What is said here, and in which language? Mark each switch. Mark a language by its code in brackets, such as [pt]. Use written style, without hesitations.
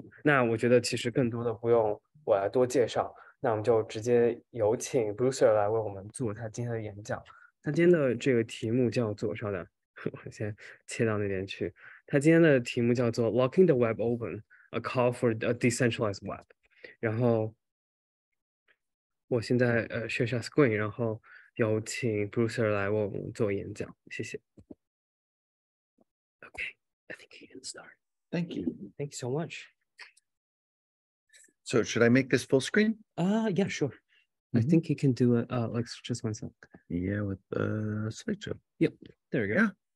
[zh] 那我觉得其实更多的不用我来多介绍。那我们就直接有请 Brewster 来为我们做他今天的演讲。他今天的这个题目叫做，稍等，我先切到那边去。他今天的题目叫做 Locking the Web Open: A Call for a Decentralized Web。然后我现在share 下 screen， 然后有请 Brewster 来为我们做演讲，谢谢。 [en] Okay, I think you can start. Thank you. Thank you so much. So should I make this full screen? Yeah, sure. I think you can do it. Like just 1 second. Yeah, with the slideshow. Yep, there we go. Yeah.